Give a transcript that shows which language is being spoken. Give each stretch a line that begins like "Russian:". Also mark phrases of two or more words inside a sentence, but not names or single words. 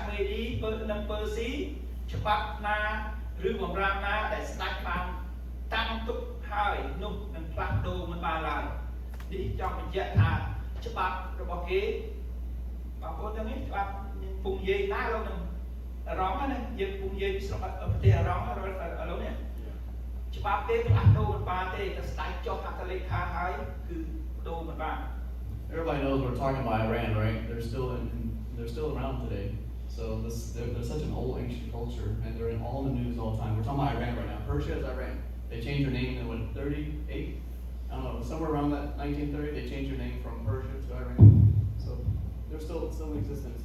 Khmer: មេឌីនិងពើស៊ីច្បាប់ណាឬបម្រាមណាដែលស្ដេចបានតាំងទុកហើយនោះនឹងផ្លាស់ប្ដូរមិនបានឡើយនេះចង់បញ្ជាក់ថាច្បាប់របស់គេបងប្អូនទាំងនេះច្បាប់ពងយាយណាលោកនឹងអារម្មណ៍ណាយើងពងយាយស្រុកប្រទេសអារម្មណ៍ឥឡូវនេះច្បាប់ទេផ្លាស់ប្ដូរមិនបានទេតែស្ដេចចុះហត្ថលេខាហើយគឺប្ដូរមិនបាន
English: Everybody knows we're talking about Iran, right? They're still around today. So they're such an old ancient culture, and they're in all the news all the time. We're talking about Iran right now. Persia is Iran. They changed their name in what 38? I don't know, somewhere around that 1930. They changed their name from Persia to Iran. So they're still in existence.